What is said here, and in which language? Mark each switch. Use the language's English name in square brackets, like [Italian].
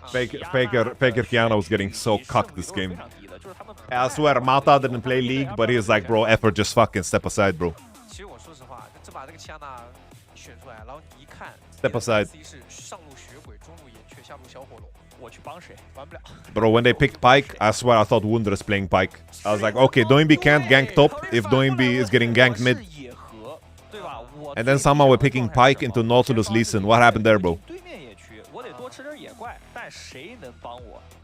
[English] Faker Kiana was getting so cucked this game. I swear, Mata didn't play League, but he's like, bro, effort, just fucking step aside, bro. [Chinese] 其实我说实话，这把这个切纳选出来，然后你一看 [English] ，Step aside. [Chinese] C 是上路血鬼，中路岩雀，下路小火龙。我去帮谁？完不了。 [English] Bro, when they picked Pyke, I swear I thought Wunder's playing Pyke. I was like, okay, Doinbi can't gank top if Doinbi is getting ganked mid. And then somehow we're picking Pyke into Nautilus Lee Sin. What happened there, bro? [Chinese] 对面野区，我得多吃点野怪，但谁能帮我？